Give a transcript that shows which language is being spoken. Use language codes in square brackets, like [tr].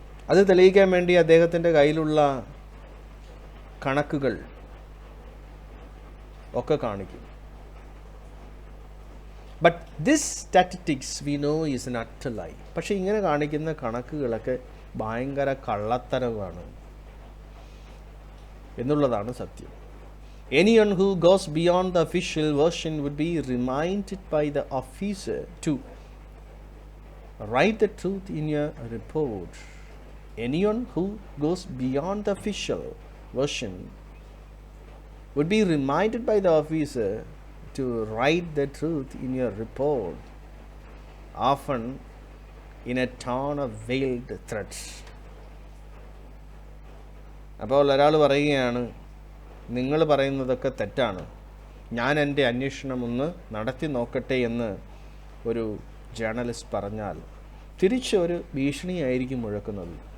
[ml] അത് തെളിയിക്കാൻ വേണ്ടി അദ്ദേഹത്തിൻ്റെ കയ്യിലുള്ള കണക്കുകൾ ഒക്കെ കാണിക്കും. [en] But this statistics we know is an utter lie. [ml] പക്ഷേ ഇങ്ങനെ കാണിക്കുന്ന കണക്കുകളൊക്കെ ഭയങ്കര കള്ളത്തരമാണ് എന്നുള്ളതാണ് സത്യം. [en] Anyone who goes beyond the official version would be reminded by the officer to write the truth in your report. Anyone who goes beyond the official version would be reminded by the officer to write the truth in your report, often in a tone of veiled threats. [ml] അപ്പോൾ ഒരാൾ പറയുകയാണ്, നിങ്ങൾ പറയുന്നതൊക്കെ തെറ്റാണ്, ഞാൻ എൻ്റെ അന്വേഷണം ഒന്ന് നടത്തി നോക്കട്ടെ എന്ന് ഒരു ജേർണലിസ്റ്റ് പറഞ്ഞാൽ തിരിച്ചൊരു ഭീഷണിയായിരിക്കും മുഴക്കുന്നത്.